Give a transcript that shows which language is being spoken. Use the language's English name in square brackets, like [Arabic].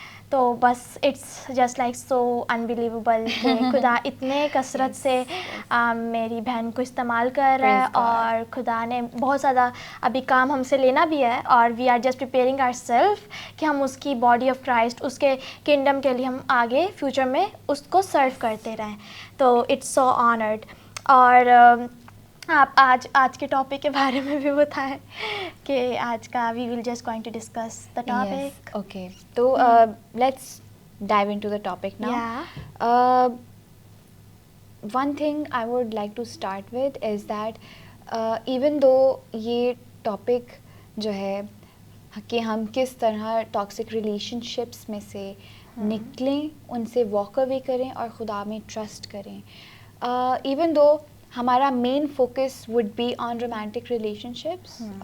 [Urdu] تو بس [English] it's just like so unbelievable [Urdu] کہ خدا اتنے کثرت سے میری بہن کو استعمال کر رہا ہے, اور خدا نے بہت زیادہ ابھی کام ہم سے لینا بھی ہے, اور [English] we are just preparing our self [Urdu] کہ ہم اس کی باڈی آف کرائسٹ, اس کے کنگڈم کے لیے ہم آگے فیوچر میں اس کو سرو کرتے رہیں. تو [English] It's so honoured. [Urdu] اور آپ آج کے ٹاپک کے بارے میں بھی بتائیں کہ آج کا [English] We will just going to discuss the topic. Okay, تو let's dive into the topic now. One thing I would like to start with is that even though [Urdu] یہ ٹاپک جو ہے کہ ہم کس طرح ٹاکسک ریلیشن شپس میں سے نکلیں, ان سے واک اوے کریں اور خدا میں ٹرسٹ کریں, [English] even though [Urdu] ہمارا main focus [English] would be on [Urdu] romantic relation ships.